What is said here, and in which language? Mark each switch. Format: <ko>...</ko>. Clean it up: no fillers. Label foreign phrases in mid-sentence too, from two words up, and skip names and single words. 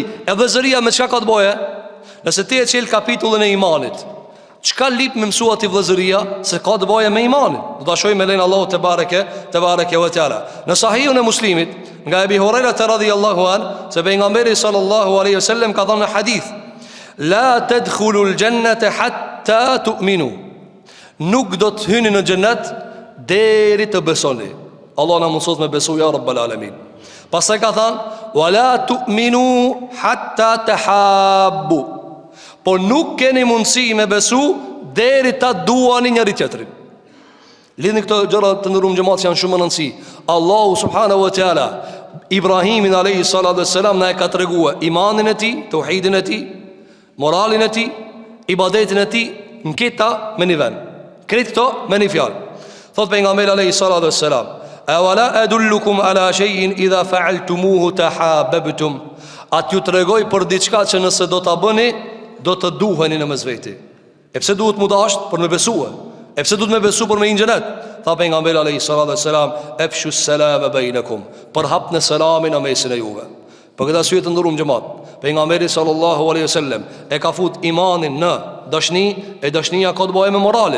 <sq>E vëllezëria me çka ka të bëjë? Nëse ti e çel kapitullin e imanit, çka lip me mësua ti vëllezëria? Se ka të bëjë me imanin. Do ta shohim me</sq> <ar>إذن الله تبارك وتعالى.</ar> <sq>Në Sahihun e Muslimit, nga Ebi Huraira</sq> <ar>رضي الله عن,</ar> <sq>se pejgamberi</sq> <ar>صلى الله عليه وسلم</ar> <sq>ka thënë në hadith:</sq> <ar>لا تدخلوا الجنة حتى تؤمنوا.</ar> <sq>Nuk do të hyni në xhenet deri të besoni. Allah na mëson me besu</sq> <ar>يا رب العالمين.</ar> <sq>Pastaj ka thënë:</sq> <ar>ولا تؤمنوا حتى تحابوا.</ar> <sq>Po nuk keni mundësi me besu deri ta duani njëri tjetrin. Lidhni këto gjëra të ndëruar xhamat janë shumë rëndësi. Allahu</sq> <ar>سبحانه وتعالى</ar> <sq>Ibrahimin</sq> <ar>عليه الصلاة والسلام</ar> <sq>na e ka treguar imanin e tij, tauhidin e tij, moralin e tij, ibadetin e tij në këta me një vend. Këtë këto me një fjalë. Thot pejgamberi</sq> <ar>عليه الصلاة والسلام: "أولا أدلكم على شيء إذا فعلتموه تحاببتم."</ar> <sq>A t'ju tregoj për diçka që nëse do ta bëni, do të duheni në mes veti. E pse duhet mu dasht? Për me besue. E pse duhet me besu për me i në xhenet? Tha pejgamberi</sq> <ar>عليه الصلاة والسلام: "أفشوا السلام بينكم."</ar> <sq>Për hapni selamin në mesin e juve. Për këtë arsye të nderuar xhamat, pejgamberi</sq> <ar>صلى الله عليه وسلم</ar> <sq>e ka fut imanin në dashni, e dashnia ka të bëjë me moralin.</sq>